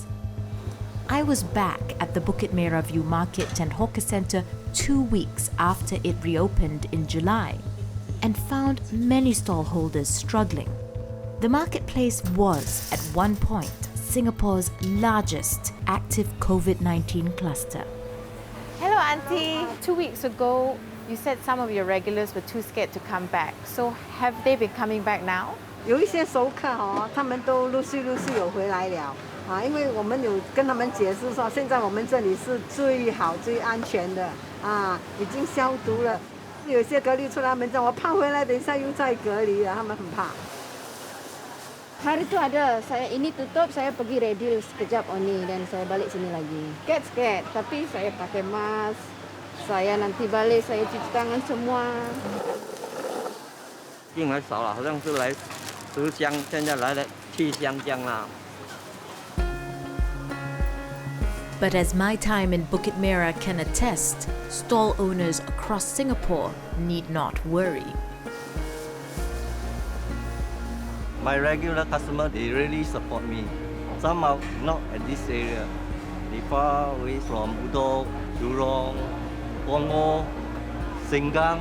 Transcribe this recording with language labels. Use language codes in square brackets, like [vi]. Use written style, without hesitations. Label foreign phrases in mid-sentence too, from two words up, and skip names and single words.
[en] I was back at the Bukit Merah View Market and Hawker Centre 2 weeks after it reopened in July and found many stallholders struggling. The marketplace was, at one point, Singapore's largest active COVID-19 cluster. Hello, Auntie. 2 weeks ago, you said some of your regulars were too scared to come back. So have they been coming back now? [zh] 有一些熟客哦，他们都陆续有回来了啊，因为我们有跟他们解释说，现在我们这里是最好、最安全的啊，已经消毒了。有些隔离出来，他们讲我怕回来，等一下又再隔离啊，他们很怕。 [ms] Hari itu ada, saya ini tutup, saya pergi ready sekejap Oni dan saya balik sini lagi. Scared, tapi saya pakai mask. Saya nanti balik, saya cuci tangan semua. [zh] 进来少了，好像是来10箱，现在来了7箱这样啦。 [en] But as my time in Bukit Merah can attest, stall owners across Singapore need not worry. My regular customer, they really support me. Some are not at this area. They far away from Udon, Jurong, Punggol, Sengkang.